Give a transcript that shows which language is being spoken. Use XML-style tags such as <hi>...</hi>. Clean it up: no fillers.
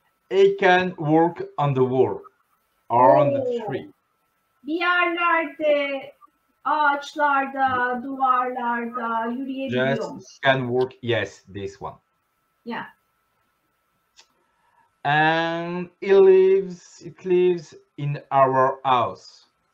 <en>It can walk on the wall or on the tree.</en> <tr>Bir yerlerde, ağaçlarda, duvarlarda yürüyebiliyormuş.</tr> <en>Just can walk. Yes, this one. Yeah. And it lives in our house.</en>